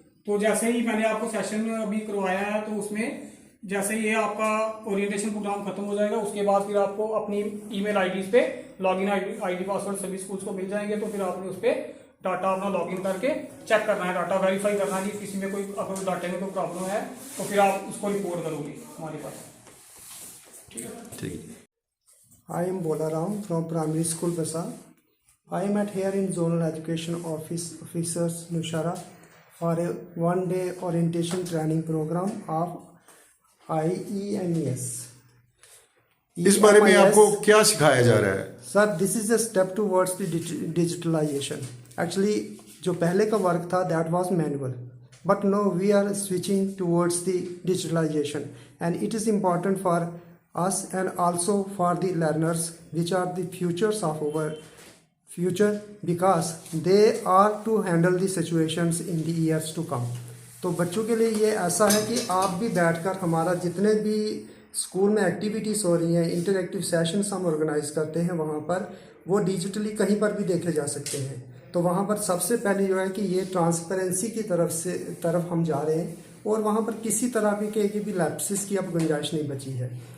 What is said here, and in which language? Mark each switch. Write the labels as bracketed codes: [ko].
[hi] तो जैसे ही मैंने आपको सेशन अभी करवाया है, तो उसमें जैसे ये आपका ओरिएंटेशन प्रोग्राम खत्म हो जाएगा, उसके बाद फिर आपको अपनी ईमेल IDs पे लॉगिन ID पासवर्ड सभी स्कूल्स को मिल जाएंगे। तो फिर आपने उस पर डाटा अपना लॉगिन करके चेक करना है, डाटा वेरीफाई करना है कि किसी में कोई, अगर डाटा में कोई प्रॉब्लम है तो फिर आप उसको रिपोर्ट करोगे हमारे पास। ठीक है। [en] I am Bolaram from Primary School Basa. I am at here in Zonal Education Officers Nushara for a 1-day orientation training program of IEMS. [hi] इस बारे में आपको क्या सिखाया जा रहा है? [en] Sir, this is a step towards the digitalization. Actually, [hi] जो पहले का वर्क था [en] that was manual, but now we are switching towards the digitalization, and it is important for us and also for the learners, which are the futures of our future, because they are to handle the situations in the years to come. [hi] तो बच्चों के लिए ये ऐसा है कि आप भी बैठकर हमारा जितने भी स्कूल में एक्टिविटीज़ हो रही हैं, इंटरएक्टिव सेशंस हम ऑर्गेनाइज करते हैं, वहाँ पर वो डिजिटली कहीं पर भी देखे जा सकते हैं। तो वहाँ पर सबसे पहले जो है कि ये ट्रांसपेरेंसी की तरफ हम जा रहे हैं, और वहाँ पर किसी तरह की भी लैप्सिस की अब गुंजाइश नहीं बची है।